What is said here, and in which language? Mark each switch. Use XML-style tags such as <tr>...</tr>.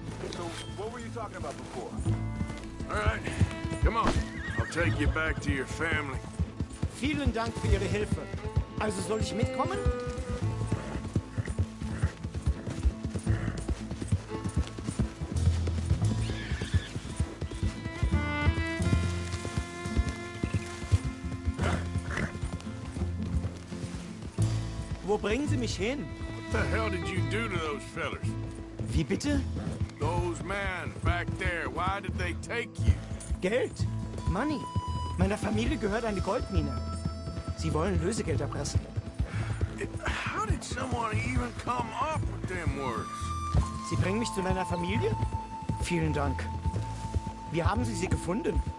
<en>So, what were you talking about before? All right, come on. I'll take you back to your family.</en> <de>Vielen Dank für Ihre Hilfe. Also soll ich mitkommen? Wo bringen Sie mich hin?</de> <en>What the hell did you do to those fellers?</en> <de>Wie bitte?</de> <en>Those men back there, why did they take you?</en> <de>Geld.</de> <en>Money.</en> <de>Meiner Familie gehört eine Goldmine. Sie wollen Lösegeld erpressen.</de> <en>How did someone even come up with them words?</en> <de>Sie bringen mich zu meiner Familie? Vielen Dank. Wie haben Sie sie gefunden?</de>